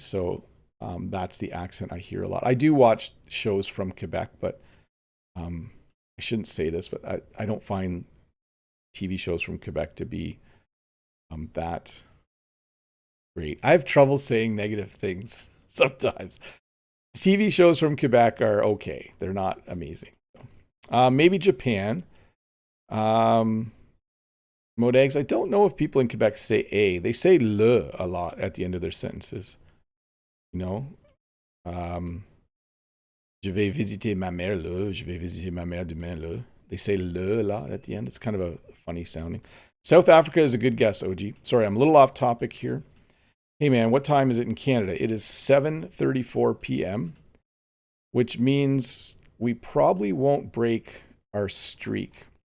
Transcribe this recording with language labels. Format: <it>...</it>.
<en>So that's the accent I hear a lot. I do watch shows from Quebec, but I shouldn't say this, but I don't find TV shows from Quebec to be that great. I have trouble saying negative things sometimes. TV shows from Quebec are okay. They're not amazing. Maybe Japan. Modags, I don't know if people in Quebec say a. They say le a lot at the end of their sentences. You know?</en> <fr>Je vais visiter ma mère le. Je vais visiter ma mère demain le.</fr> <en>They say le a lot at the end. It's kind of a funny sounding. South Africa is a good guess, OG. Sorry, I'm a little off topic here. Hey man, what time is it in Canada? It is 7:34 p.m., which means we probably won't break our streak.</en>